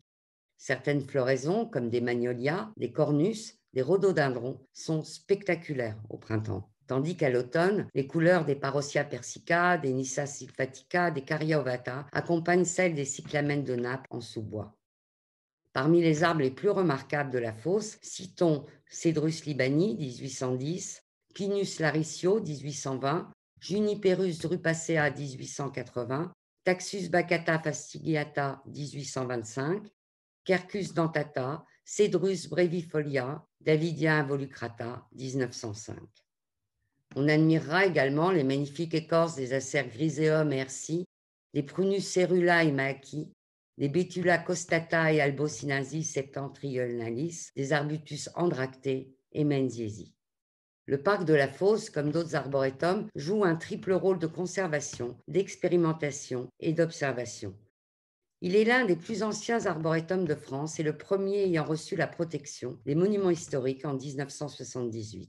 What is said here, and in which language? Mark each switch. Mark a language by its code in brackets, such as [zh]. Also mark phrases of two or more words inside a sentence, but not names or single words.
[fr] Certaines floraisons, comme des magnolias, des cornus, des rhododendrons, sont spectaculaires au printemps, tandis qu'à l'automne, les couleurs des Parosia persica, des Nyssa sylvatica, des Caria ovata accompagnent celles des cyclamènes de Naples en sous-bois. Parmi les arbres les plus remarquables de la fosse, citons Cedrus libani, 1810, Pinus laricio, 1820, Juniperus drupacea, 1880, Taxus baccata fastigiata, 1825, Quercus dentata, Cedrus brevifolia, Davidia involucrata, 1905. On admirera également les magnifiques écorces des Acer griseum et herci, des Prunus cerula et maci, des Betula costata et albocinasis septentrionalis, des Arbutus andractés et menziesi. Le parc de la Fosse, comme d'autres arboretums, joue un triple rôle de conservation, d'expérimentation et d'observation. Il est l'un des plus anciens arboretums de France et le premier ayant reçu la protection des monuments historiques en 1978.